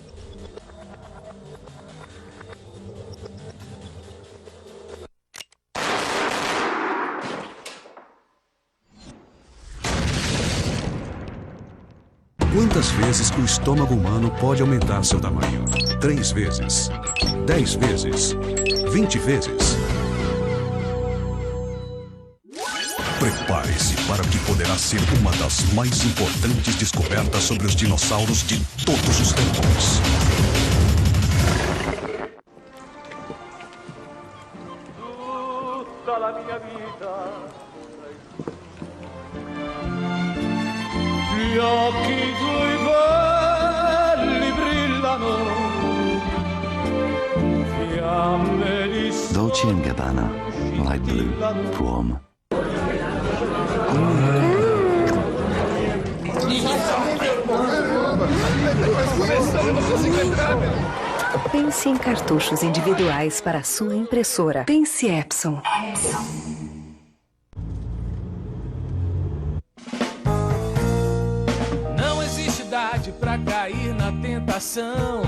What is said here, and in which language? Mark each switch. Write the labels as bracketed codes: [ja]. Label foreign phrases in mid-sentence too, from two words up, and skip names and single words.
[pt] Quantas vezes o estômago humano pode aumentar seu tamanho? 3 vezes? 10 vezes? 20 vezes? Prepare-se para o que poderá ser uma das mais importantes descobertas sobre os dinossauros de todos os tempos. [it] Tutta la mia vita. Gli occhi tuoi belli brillano, fiamme di Dolce & Gabbana, [en] light blue, warm. [pt] Pense em cartuchos individuais para a sua impressora. Pense Epson. Não existe idade pra cair na tentação.